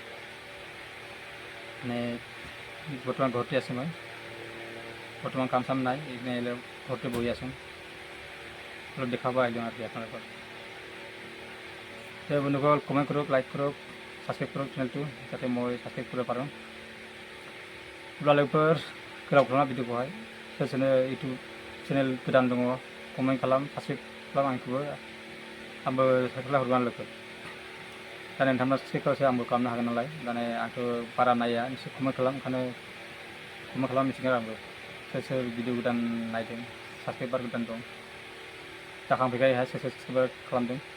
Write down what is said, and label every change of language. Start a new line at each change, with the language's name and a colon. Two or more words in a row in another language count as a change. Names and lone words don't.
Assamese: মানে বৰ্তমান ঘৰতে আছোঁ মই বৰ্তমান কাম চাম নাই এইপিনে ঘৰতে বহি আছোঁ অলপ দেখাব আহিলোঁ আৰু আপোনালোকক তো বন্ধুসকল কমেণ্ট কৰক লাইক কৰক ছাবস্ক্ৰাইব কৰক চেনেলটো যাতে মই ছাবস্ক্ৰাইব কৰিব পাৰোঁ
Bodo: अब्ला लोगोफोर गोलाव खालामा भिडिअखौहाय सोर सोरनो
English: YouTube channel
Bodo: गोदान दङ कमेन्ट खालाम साबस्क्राइब खालाम आंखौबो आंबो साबस्क्राइब हरगोन लोगोफोर दा नोंथांमोना साबस्क्राइब खालामसै आंबो खालामनो हागोन नालाय माने आंथ' बारा नाया एसे कमेन्ट खालाम ओंखायनो कमेन्ट खालाम मिथिगोन आंबो सोर सोर भिडिअ गोदान नायदों साबस्क्राइबार गोदान दं जाखांफैखायोहाय सोर सोर साबस्क्राइबार खालामदों